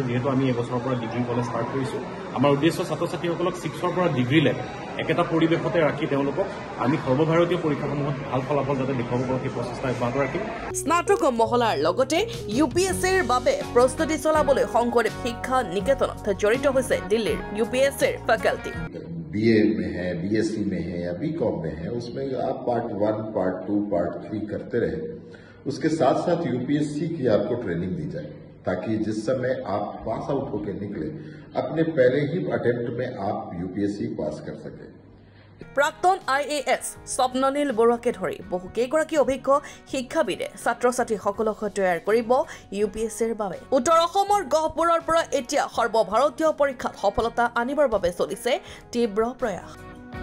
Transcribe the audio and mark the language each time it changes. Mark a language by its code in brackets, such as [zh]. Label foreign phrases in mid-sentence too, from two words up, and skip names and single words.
[as] যিহেতু আমি এবছৰৰ পৰা [en] degree college start [as] কৰিছোঁ, আমাৰ উদ্দেশ্য ছাত্ৰ ছাত্ৰীসকলক 6ৰ পৰা ডিগ্ৰীলৈ একেটা পৰিৱেশতে ৰাখি তেওঁলোকক আমি সৰ্বভাৰতীয় পৰীক্ষাসমূহত ভাল ফলাফল যাতে দেখুৱাব পাৰোঁ সেই প্ৰচেষ্টা অব্যাহত ৰাখিম। স্নাতক মহলাৰ লগতে UPSCৰ বাবে প্ৰস্তুতি চলাবলৈ শংকৰদেৱ শিক্ষা নিকেতনত জড়িত হৈছে দিল্লীৰ UPSCৰ ফেকাল্টি। [hi] BA में है, BSc में है या BCom में है, उसमें आप पार्ट 1, पार्ट 2, पार्ट 3 करते रहे। उसके साथ साथ UPSC की आपको ट्रेनिंग दी जाए ताकि जिस समय आप [en] pass out [hi] होकर निकले अपने पहले ही अटेम्प्ट में आप UPSC पास कर सके। [as] প্ৰাক্তন IAS স্বপ্ননীল বৰুৱাকে ধৰি বহুকেইগৰাকী অভিজ্ঞ শিক্ষাবিদে ছাত্ৰ ছাত্ৰীসকলক তৈয়াৰ কৰিব UPSCৰ বাবে। উত্তৰ অসমৰ গহপুৰৰ পৰা এতিয়া সৰ্বভাৰতীয় পৰীক্ষাত সফলতা আনিবৰ বাবে চলিছে তীব্ৰ প্ৰয়াস।